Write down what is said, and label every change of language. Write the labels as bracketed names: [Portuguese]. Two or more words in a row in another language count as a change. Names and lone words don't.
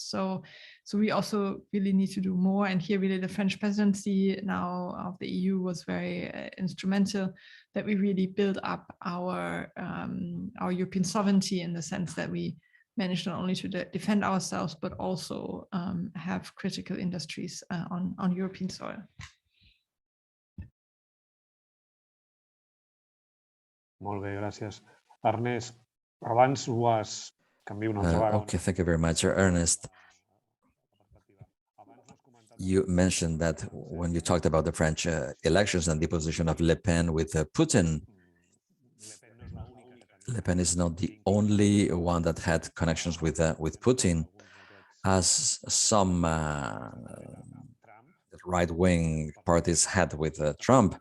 [English] So we also really need to do more. And here, really, the French presidency now of the EU was very instrumental, that we really build up our European sovereignty, in the sense that we manage not only to defend ourselves, but also have critical industries on European soil. [Catalan] Molt bé, gràcies. Ernest, abans ho has... Canvio una altra vegada. [English] Okay, thank you very much, Ernest. You mentioned that when you talked about the French elections and the position of Le Pen with Putin, Le Pen is not the only one that had connections with Putin, as some right-wing parties had with Trump.